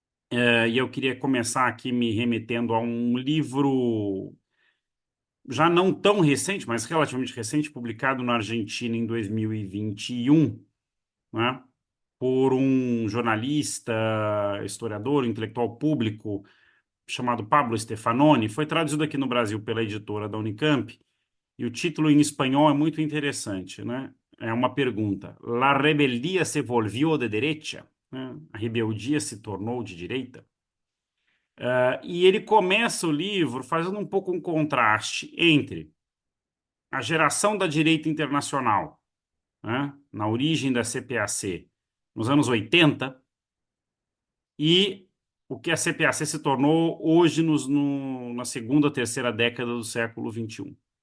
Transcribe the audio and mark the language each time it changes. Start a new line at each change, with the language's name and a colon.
Portuguese: E eu queria começar aqui me remetendo a um livro já não tão recente, mas relativamente recente, publicado na Argentina em 2021, né, por um jornalista, historiador, intelectual público chamado Pablo Stefanoni. Foi traduzido aqui no Brasil pela editora da Unicamp, e o título em espanhol é muito interessante, né? É uma pergunta.
Spanish: La rebeldía se volvió de derecha?
Portuguese: Né? A rebeldia se tornou de direita? E ele começa o livro fazendo um pouco um contraste entre a geração da direita internacional, né, na origem da CPAC, nos anos 80, e o que a CPAC se tornou hoje na segunda ou terceira década do século XXI.